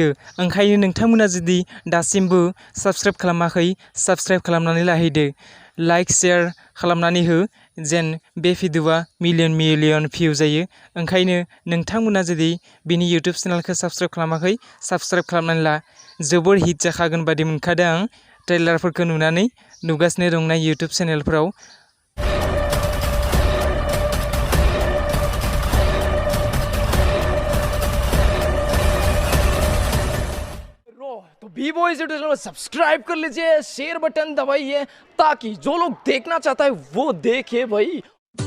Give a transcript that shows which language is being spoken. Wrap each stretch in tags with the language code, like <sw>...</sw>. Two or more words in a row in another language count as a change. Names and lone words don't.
<brx>ओंखायनो नोंथांमोना जुदि दासिमबो साबस्क्राइब खालामाखै, साबस्क्राइब खालामनानै लाहैदो,</brx> <en>like share</en> <brx>खालामनानै हो, जेन बे भिडिअ'आ</brx> <en>million view</en> <brx>जायो। ओंखायनो नोंथांमोना जुदि बिनि इउटुब चेनेलखौ साबस्क्राइब खालामाखै, साबस्क्राइब खालामनानै ला। जोबोर हिट जाखागोन बादि मोनखादों आं ट्रेलारफोरखौ नुगासिनो दंना इउटुब चेनेलफोराव।</brx> <hi>तो बी बॉयज यूट्यूब चैनल सब्सक्राइब कर लीजिए, शेयर बटन दबाइए ताकि जो लोग देखना चाहता है वो देखे भाई।</hi>